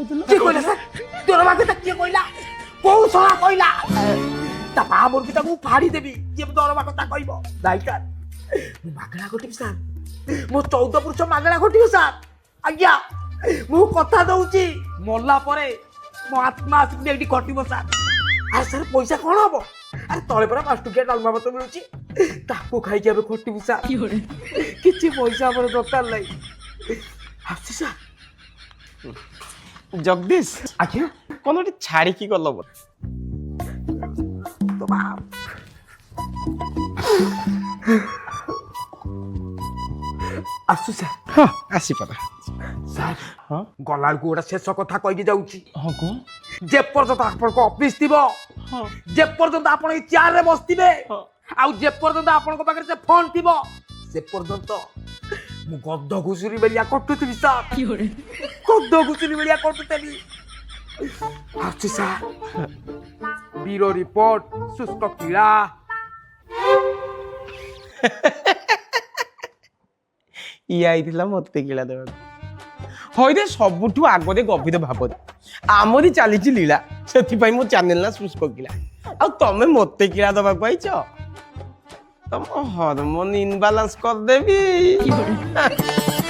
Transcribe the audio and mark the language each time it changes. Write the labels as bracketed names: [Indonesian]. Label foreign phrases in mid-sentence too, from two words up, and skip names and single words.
[Odia] କିଏ କହିଲା ସାର୍ ଦରମା କଥା କିଏ କହିଲା କୋଉ ଶଳା କହିଲା ତା ବାହା ମୋର ବି ତାକୁ ଫାଡ଼ି ଦେବି ଯିଏ ଦରମା କଥା କହିବ ନାଇଁ ସାର୍ ମୁଁ ମାଗଣା ଘଟିବି ସାର୍ ମୋ 14 ପୁରୁଷ ମାଗଣା ଘଟିବ ସାର୍ ଆଜ୍ଞା ମୁଁ କଥା ଦଉଛି ମଲା ପରେ ମୋ ଆତ୍ମା ଆସିକି ଏଇଠି ଘଟିବ ସାର୍ ଆରେ ସାର୍ ପଇସା କଣ ହବ ଆରେ ତଳେ ପରା 5 ଟଙ୍କିଆ ଡାଲମା ଭାତ ମିଳୁଛି ତାକୁ ଖାଇକି ଆମେ ଘଟିବୁ ସାର୍ କିଛି ପଇସା ଆମର ଦରକାର ନାହିଁ ଆସୁଛି ସାର୍ ଜଗଦୀଶ ଆଜ୍ଞା କଣ ଗୋଟେ ଛାଡ଼ିକି ଗଲ ବୋଧେ ତୋ ବାପ ଆସୁ ସାର୍ ହଁ ଆସିପାର স্যার ହଁ ଗଲାଡ଼କୁ ଗୋଟା ଶେଷ କଥା କହିକି ଯାଉଛି ହଁ କୁହ ଯେ ପର୍ଯ୍ୟନ୍ତ ଆପଣଙ୍କର ଅଫିସ ଥିବ ହଁ ଯେ ପର୍ଯ୍ୟନ୍ତ ଆପଣ ଏଇ ଚେୟାରେ ବସିଥିବେ ହଁ ଆଉ ଯେ ପର୍ଯ୍ୟନ୍ତ ଆପଣଙ୍କର ପାଖେ ସେ ଫୋନ ଥିବ ସେ ପର୍ଯ୍ୟନ୍ତ ମୁ ଗଦ୍ଦ ଘୁଷୁରି ବେଲିଆ କଟୁଥିବି ସାର୍ ଗଦ୍ଦ ଘୁଷୁରି ବେଲିଆ କଟୁଥିବି ଆସୁ ସାର୍ [English] bureau report [Odia] ଶୁଷ୍କ କିଳା ଇଏ ଆଇଥିଲା ମତେ କିଳା ଦେବାକୁ ହଇରେ ସବୁଠୁ ଆଗରେ ଗଭୀର ଭାବରେ ଆମରି ଚାଲିଛି ଲୀଳା ସେଥିପାଇଁ ମୋ ଚ୍ୟାନେଲ ନା ଶୁଷ୍କ କିଳା ଆଉ ତମେ ମତେ କିଳା ଦେବାକୁ ଆଇଛ ତମ [English] hormone imbalance [Odia] କରିଦେବି